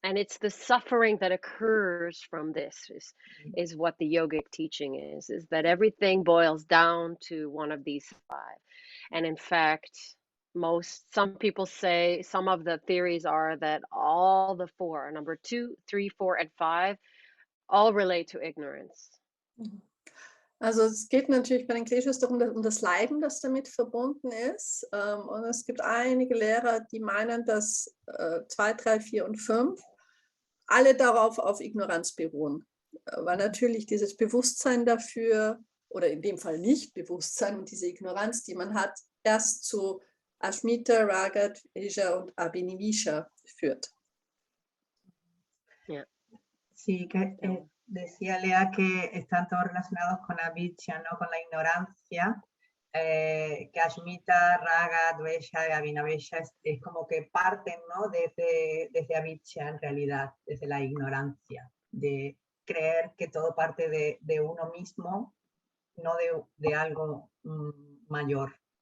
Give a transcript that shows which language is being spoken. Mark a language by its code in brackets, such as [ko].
[en] And it's the suffering that occurs from this is what the yogic teaching is that everything boils down to one of these five. And in fact, some people say, some of the theories are that all the four, number 2, 3, 4, and 5, all relate to ignorance. [de] Also es geht natürlich bei den Kleshas darum, um das Leiden, das damit verbunden ist. Und es gibt einige Lehrer, die meinen, dass 2, 3, 4 und 5 alle darauf auf Ignoranz beruhen. Weil natürlich dieses Bewusstsein dafür, oder in dem Fall nicht Bewusstsein und diese Ignoranz, die man hat, erst zu Ashmita, Raga, Dvesha und Abhinivisha führt. Ja. [es] Sí, que decía Léah que están todos relacionados con avijja, ¿no? Con la ignorancia, que Ashmita, Raga, Dvesha y Abhinavesha es como que parten, ¿no? Desde avijja en realidad, desde la ignorancia, de creer que todo parte de uno mismo, no de algo mayor.